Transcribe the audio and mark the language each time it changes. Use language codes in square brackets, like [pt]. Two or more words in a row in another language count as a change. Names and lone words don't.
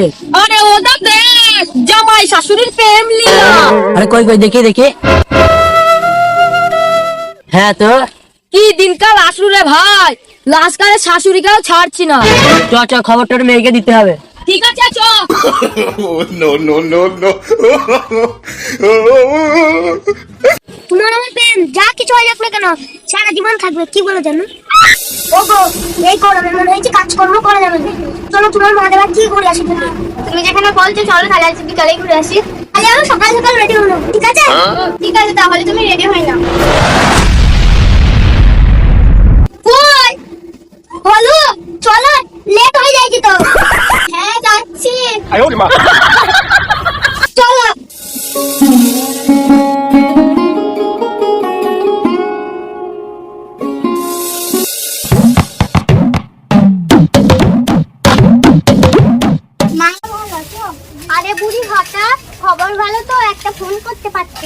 [bn] আরে ওটা দেখ, জামাই শাশুড়ির প্রেম লীলা। আরে কই কই দেখে দেখে। হ্যাঁ তো কি দিনকাল আসলো রে ভাই, লাস্টকালে শাশুড়িকেও ছাড়ছি না। চ চ খবরটা মেয়েকে দিতে হবে। ঠিক আছে চ। [en] Oh no no no no! [bn] তোমার আমার প্রেম যা কিছু হয়ে যাক না কেন, সারা জীবন থাকবে। কি বলো জানো? ওগো, এই গরমে মনে হচ্ছে কাজকর্ম করা যাবে না। চলো তোমার মা দেবা কি ঘুরে আসি। তুমি যেখানে বলছো চলো, তাহলে আজ বিকালে ঘুরে আসি। তাহলে আমি সকাল সকাল রেডি হলো, ঠিক আছে? ঠিক আছে, তাহলে তুমি রেডি হয়ে নাও। কই বলো, চলো লেট হয়ে যাচ্ছে তো। হ্যাঁ যাচ্ছি। [zh] 哎呦我的妈！ [bn] চলো। মা ভালো আছো? আরে বুড়ি হঠাৎ খবর ভালো তো, একটা ফোন করতে পারতেন।